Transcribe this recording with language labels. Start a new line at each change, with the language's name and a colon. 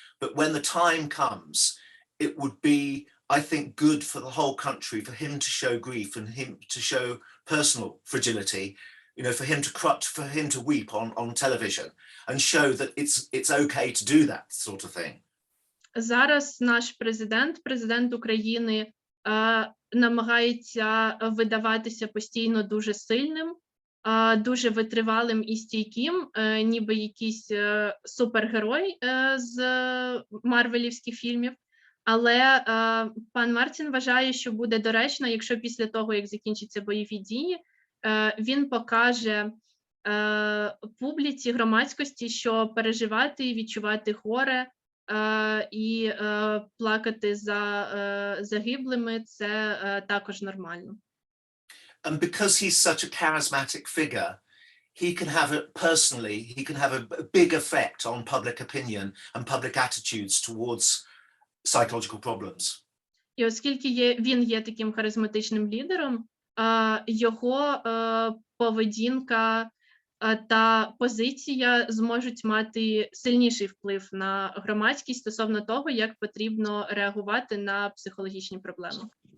English: But when the time comes, it would be, I think, good for the whole country for him to show grief and him to show personal fragility. You know, for him to weep on television and show that it's okay to do that sort of thing.
Ukrainian: Зараз наш президент України, намагається видаватися постійно дуже сильним, дуже витривалим і стійким, ніби якийсь супергерой з марвелівських фільмів. Але пан Мартін вважає, що буде доречно, якщо після того, як закінчаться бойові дії, він покаже публіці, громадськості, що переживати і відчувати горе і плакати за загиблими – це також нормально.
English: And because he's such a charismatic figure, he can have a big effect on public opinion and public attitudes towards psychological problems.
Ukrainian: І оскільки він є таким харизматичним лідером, його поведінка та позиція зможуть мати сильніший вплив на громадськість стосовно того, як потрібно реагувати на психологічні проблеми.